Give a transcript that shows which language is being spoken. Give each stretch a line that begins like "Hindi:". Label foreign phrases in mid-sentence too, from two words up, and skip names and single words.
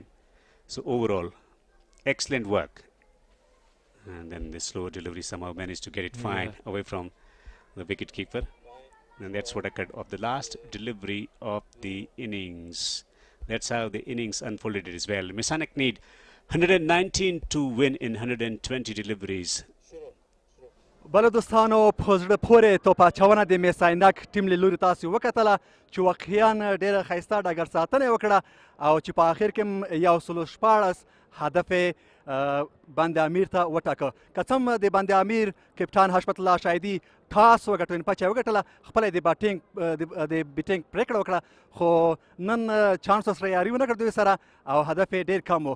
English: So overall, excellent work. And then the slow delivery somehow managed to get it fine away from the wicket keeper. And that's what occurred of the last delivery of the innings. That's how the innings unfolded as well. Mis-e-Ainak need 119 to win in 120 deliveries.
Pashto: بله دوستانو په زړه پورې توپ اچونه د میس-e-Ainak ټیم له لوري تاسې وکتله چې واقعا ډېره ښایسته ډګر ساتنه یې وکړه او چې په آخر کې 114 هدف بند-e-Amir ته وټاکه. که څه هم د بند-e-Amir کپټان حشمت الله شاهدي ټاس وګټه، یعنې پچه یې وګټله، خپله یې د بیټینګ پرېکړه وکړه، خو نن چانس ورسره یاري ونه کړ دوی سره او هدف یې ډېر کم و.